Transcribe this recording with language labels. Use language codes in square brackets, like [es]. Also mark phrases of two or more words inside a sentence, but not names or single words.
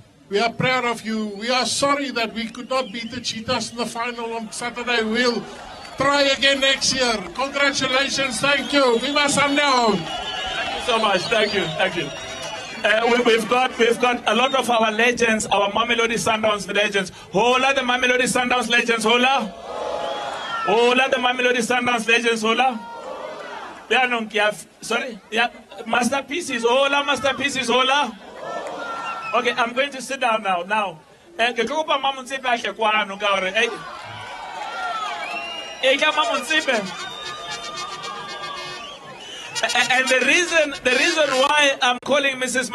[en] We are proud of you. We are sorry that we could not beat the Cheetahs in the final on Saturday. We'll try again next year. Congratulations. Thank you. Viva Sundowns. Thank you so much. Thank you. Thank you. We've got a lot of our legends, our Mamelodi Sundowns legends. Hola the Mamelodi Sundowns legends, hola. Hola the Mamelodi Sundowns legends, hola. Sorry, yeah, masterpieces, hola, masterpieces, hola. Okay, I'm going to sit down now. Now, and the reason why I'm calling Mrs.